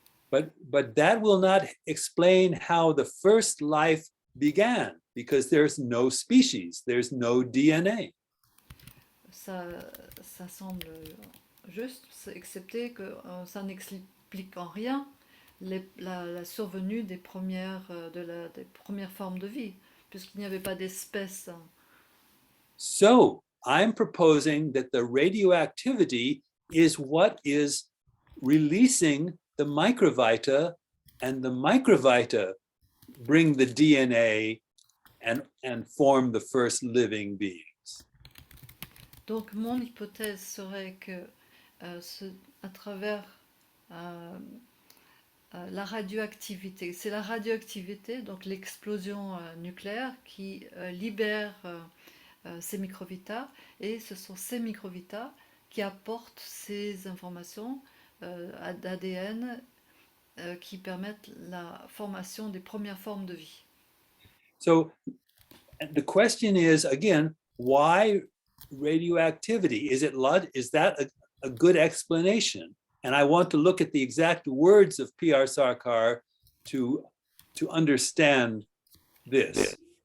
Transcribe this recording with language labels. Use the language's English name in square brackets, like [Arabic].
[English] But that will not explain how the first life began, because there's no species, there's no DNA. [French] Ça semble juste, excepté que ça n'explique en rien la survenue des premières formes de vie, puisqu'il n'y avait pas d'espèces. [English] So I'm proposing that the radioactivity is what is releasing the microvita, and the microvita bring the DNA and form the first living beings. [French] Donc mon hypothèse serait que à travers la radioactivité, c'est la radioactivité, donc l'explosion nucléaire qui libère ces microvitas, et ce sont ces microvitas qui apportent ces informations d'ADN qui permettent la formation des premières formes de vie. [English] So the question is, again, why radioactivity? Is that a good explanation? And I want to look at the exact words of P.R. Sarkar to understand this.